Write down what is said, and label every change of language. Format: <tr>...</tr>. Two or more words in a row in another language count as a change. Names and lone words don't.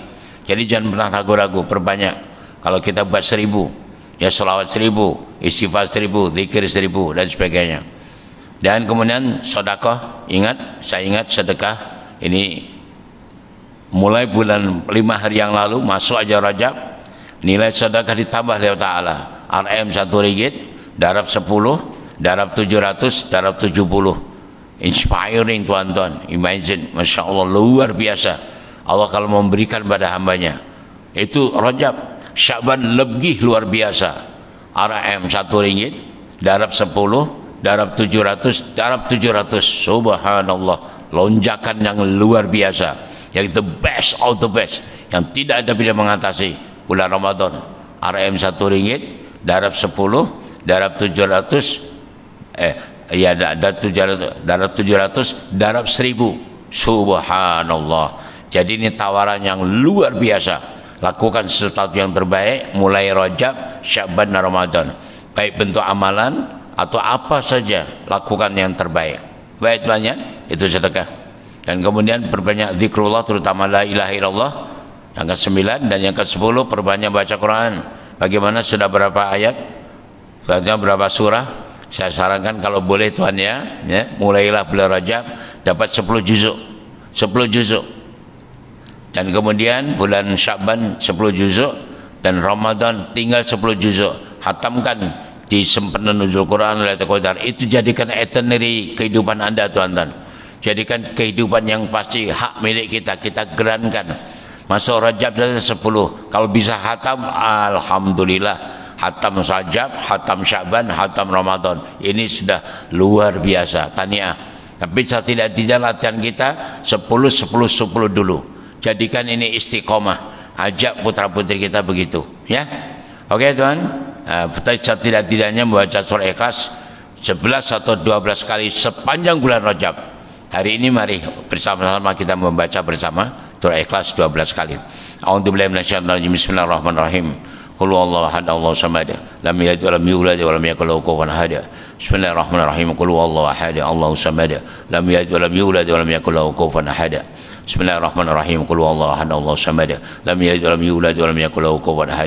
<ms>Jadi jangan pernah ragu-ragu, perbanyak. Kalau kita buat 1000, ya salawat 1000, istighfar 1000, zikir 1000 dan sebagainya. Dan kemudian sedekah, saya ingat sedekah ini mulai bulan 5 hari yang lalu, masuk aja Rajab, nilai sedekah ditambah oleh Ta'ala. RM 1 ringgit, darab 10, darab 700, darab 70. Inspiring tuan-tuan, imagine,</ms> <ar>ما شاء الله,</ar> <ms>luar biasa Allah kalau memberikan pada hambanya. Itu Rajab. Sya'ban lebih luar biasa. RM 1 ringgit, darab 10, darab 700, darab 700. Subhanallah, lonjakan yang luar biasa, yang</ms> <en>the best of the best,</en> <ms>yang tidak ada bila mengatasi bulan Ramadan. RM 1 ringgit, darab 10, darab 700, darab 700, darab 1000. Subhanallah. Jadi ini tawaran yang luar biasa. Lakukan sesuatu yang terbaik mulai Rajab, Sya'ban dan Ramadan. Baik bentuk amalan atau apa saja, lakukan yang terbaik. Baik banyak itu sedekah. Dan kemudian berbanyak zikrullah, terutama</ms> <ar>لا إله إلا الله.</ar> <ms>Yang ke-9 dan yang ke-10 perbanyak baca Quran. Bagaimana, sudah berapa ayat? Sudah berapa surah? Saya sarankan kalau boleh tuan ya, mulailah bulan Rajab dapat 10 juzuk. 10 juzuk. Dan kemudian bulan Sya'ban 10 juzuk dan Ramadan tinggal 10 juzuk. Hatamkan di sempena nuzul Quran Lailatul Qadar. Itu jadikan itinerary kehidupan Anda tuan-tuan. Jadikan kehidupan yang pasti hak milik kita, kita gerankan. Masuk Rajab saja 10. Kalau bisa hatam, alhamdulillah. Hatam Rajab, hatam Sya'ban, hatam Ramadan. Ini sudah luar biasa. Tahniah. Tapi tidak latihan kita 10 dulu. Jadikan ini istiqomah. Ajak putra-putri kita begitu, ya. Oke, tuan. Tidak-tidaknya membaca surah Ikhlas 11 atau 12 kali sepanjang bulan Rajab. Hari ini mari bersama-sama kita membaca bersama surah Ikhlas 12 kali.</ms> <ar>أعوذ بالله من الشيطان الرجيم. بسم الله الرحمن الرحيم. قل هو الله أحد، الله الصمد، لم يلد ولم يولد ولم يكن له كفوا أحد. بسم الله الرحمن الرحيم. قل هو الله أحد، الله الصمد، لم يلد ولم يولد ولم يكن له كفوا أحد. بسم الله الرحمن الرحيم. قل هو الله أحد، الله الصمد، لم يلد ولم يولد ولم يكن له كفوا أحد.</ar>